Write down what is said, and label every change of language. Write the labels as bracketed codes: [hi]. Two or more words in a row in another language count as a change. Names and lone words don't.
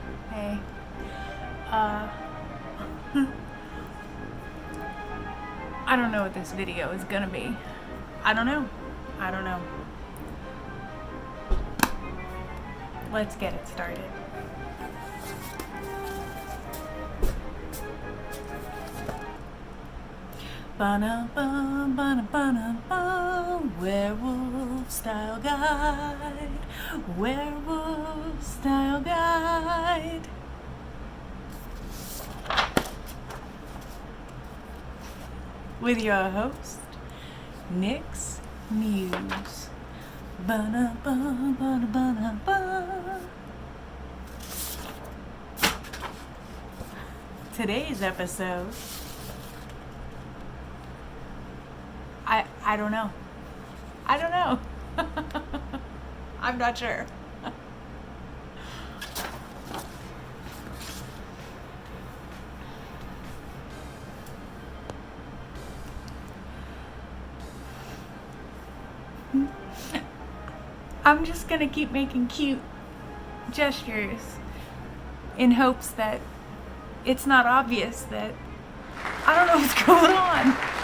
[en] Hey. Uh, I don't know what this video is gonna be. I don't know. Let's get it started. Ba-na-ba, ba-na-ba-na-ba, werewolf style guide, werewolf style guide. With your host, Nyx Muse. Ba-na-ba, ba-na-ba-na-ba. Today's episode, I don't know. I'm not sure. I'm just gonna keep making cute gestures in hopes that it's not obvious that I don't know what's going on.